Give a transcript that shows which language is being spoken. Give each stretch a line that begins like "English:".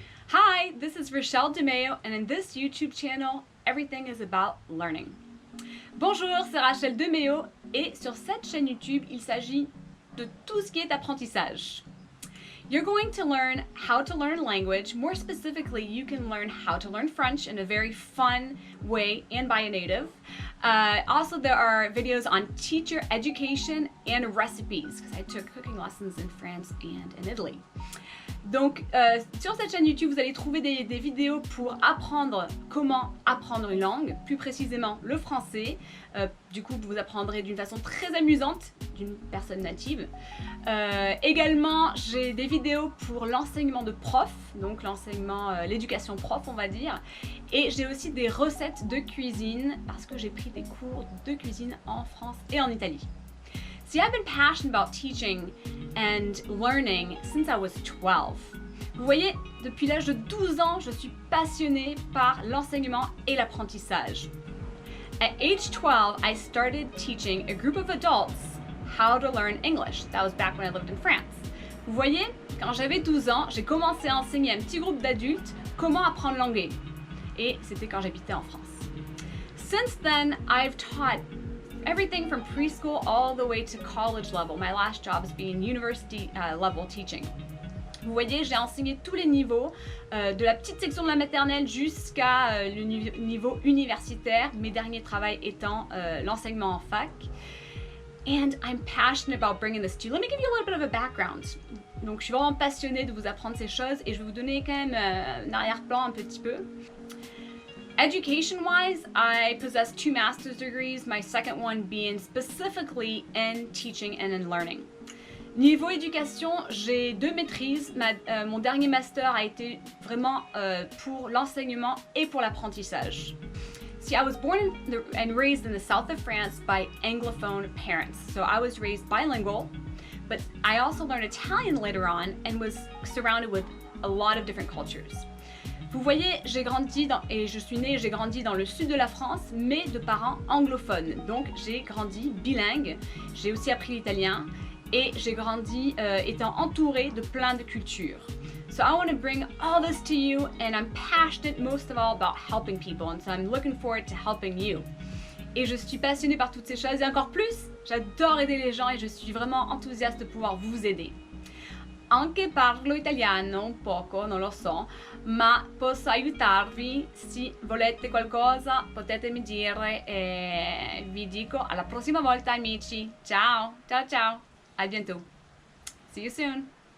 English: Hi, this is Rachèle DeMéo, and in this YouTube channel, everything is about learning.
French: Bonjour, c'est Rachèle DeMéo, et sur cette chaîne YouTube, il s'agit de tout ce qui est apprentissage.
English: You're going to learn how to learn language. More specifically, you can learn how to learn French in a very fun way and by a native. Also, there are videos on teacher education and recipes, because I took cooking lessons in France and in Italy.
French: Donc, sur cette chaîne YouTube, vous allez trouver des vidéos pour apprendre comment apprendre une langue, plus précisément le français. Du coup, vous apprendrez d'une façon très amusante, d'une personne native. Également, j'ai des vidéos pour l'enseignement de prof, donc l'enseignement, l'éducation prof, on va dire. Et j'ai aussi des recettes de cuisine, parce que j'ai pris des cours de cuisine en France et en Italie.
English: See, I've been passionate about teaching and learning since I was 12.
French: Vous voyez, depuis l'âge de 12 ans, je suis passionnée par l'enseignement et l'apprentissage.
English: At age 12, I started teaching a group of adults how to learn English. That was back when I lived in France.
French: Vous voyez, quand j'avais 12 ans, j'ai commencé à enseigner à un petit groupe d'adultes comment apprendre l'anglais. Et c'était quand j'habitais en France.
English: Since then, I've taught everything from preschool all the way to college level. My last job has been university level teaching.
French: Vous voyez, j'ai enseigné tous les niveaux, de la petite section de la maternelle jusqu'à le niveau universitaire, mes derniers travails étant l'enseignement en fac.
English: And I'm passionate about bringing this to you. Let me give you a little bit of a background.
French: Donc, je suis vraiment passionnée de vous apprendre ces choses et je vais vous donner quand même un arrière-plan un petit peu.
English: Education-wise, I possess 2 master's degrees, my second one being specifically in teaching and in learning.
French: Niveau éducation, j'ai 2 maîtrises. Mon dernier master a été vraiment pour l'enseignement et pour l'apprentissage.
English: See, I was born and raised in the south of France by Anglophone parents. So I was raised bilingual, but I also learned Italian later on and was surrounded with a lot of different cultures.
French: Vous voyez, j'ai grandi je suis née et j'ai grandi dans le sud de la France, mais de parents anglophones. Donc j'ai grandi bilingue, j'ai aussi appris l'italien et j'ai grandi étant entourée de plein de cultures.
English: So I want to bring all this to you, and I'm passionate most of all about helping people, and so I'm looking forward to helping you.
French: Et je suis passionnée par toutes ces choses et encore plus, j'adore aider les gens et je suis vraiment enthousiaste de pouvoir vous aider.
Italian: Anche parlo italiano un poco, non lo so, ma posso aiutarvi. Se volete qualcosa potetemi dire e vi dico alla prossima volta, amici. Ciao, ciao, ciao,
French: a bientôt.
English: See you soon.